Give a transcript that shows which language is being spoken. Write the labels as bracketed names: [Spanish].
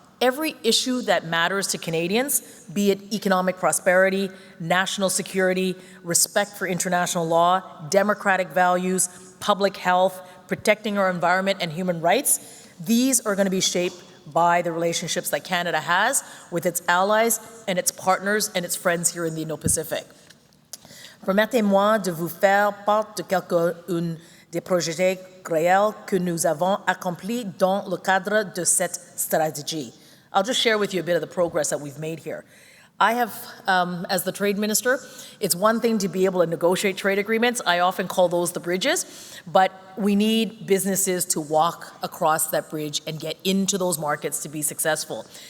[English] Every issue that matters to Canadians, be it economic prosperity, national security, respect for international law, democratic values, public health, protecting our environment and human rights, these are going to be shaped by the relationships that Canada has with its allies and its partners and its friends here in the Indo-Pacific. [French] Permettez-moi de vous faire part de quelques-uns des projets réels que nous avons accomplis dans le cadre de cette stratégie. [English] I'll just share with you a bit of the progress that we've made here. I have, as the trade minister, it's one thing to be able to negotiate trade agreements. I often call those the bridges, but we need businesses to walk across that bridge and get into those markets to be successful.